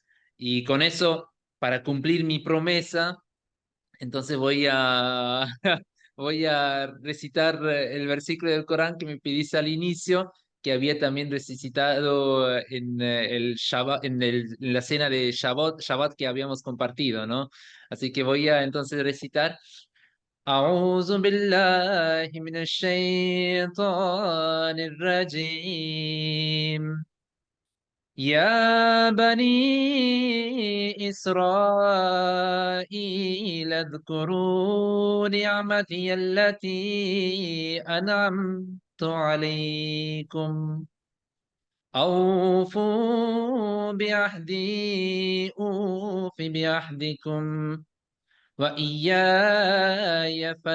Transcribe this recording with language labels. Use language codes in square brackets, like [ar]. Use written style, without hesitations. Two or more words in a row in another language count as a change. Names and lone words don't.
[es] Y con eso, para cumplir mi promesa, entonces voy a recitar el versículo del Corán que me pediste al inicio, que había también recitado en el Shabbat, en la cena de Shabbat que habíamos compartido, ¿no? Así que voy a entonces recitar. [ar] أعوذ بالله من الشيطان الرجيم يا بني إسرائيل اذكروا نعمتي التي أنعمت عليكم أوفوا بعهدي أوف بعهدكم وإياي